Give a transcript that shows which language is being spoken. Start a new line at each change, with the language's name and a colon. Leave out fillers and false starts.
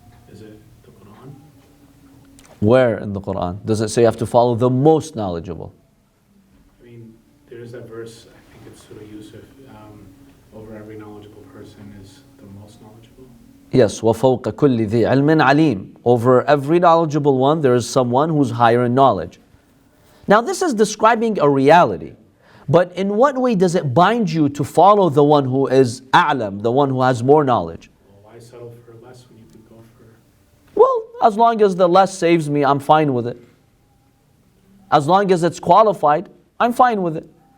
English: Is it the Quran? Where in the Quran? Does it say you have to follow the most knowledgeable? I mean, there is that verse, I think it's Surah Yusuf, over every knowledgeable person is the most knowledgeable. Yes,
Arabic: وَفَوْقَ كُلِّ ذِي عِلْمٍ عَلِيمٍ.
English: Over every knowledgeable one, there is someone who's higher in knowledge. Now this is describing a reality. But in what way does it bind you to follow the one who is a'lam, the one who has more knowledge? Well, why settle for less when you could go for... Well, as long as the less saves me, I'm fine with it. As long as it's qualified, I'm fine with it.